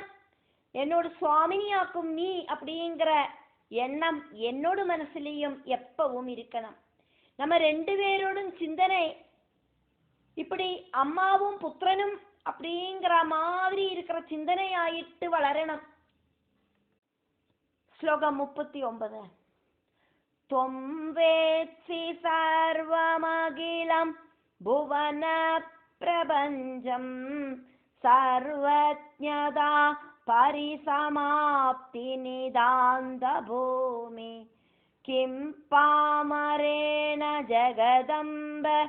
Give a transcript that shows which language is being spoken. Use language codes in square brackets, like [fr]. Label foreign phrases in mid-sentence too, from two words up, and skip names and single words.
[ta] என்னோட சுவாமினியாக்கும் நீ அப்படிங்கிற எண்ணம் என்னோட மனசுலயும் எப்பவும் இருக்கணும். நம்ம ரெண்டு பேரோடும் சிந்தனை இப்படி அம்மாவும் புத்திரனும் அப்படிங்கிற மாதிரி இருக்கிற சிந்தனை ஆயிட்டு வளரணும். ஸ்லோகம் 39. [sa] त्वं वेत्सि सर्वमखिलं भुवन प्रपञ्चं सर्वज्ञता परिसमाप्ति निदान्त भूमि किं पामरेण जगदम्ब